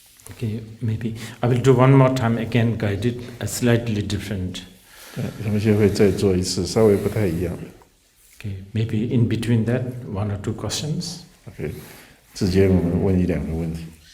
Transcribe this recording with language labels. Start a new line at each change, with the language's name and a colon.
English: Okay, maybe I will do one more time again, guided, slightly different.
Chinese: 我们现在会再做一次，稍微不太一样。
English: Okay, maybe in between that, 1 or 2 questions.
Chinese: OK， 之间我们问1、2个问题。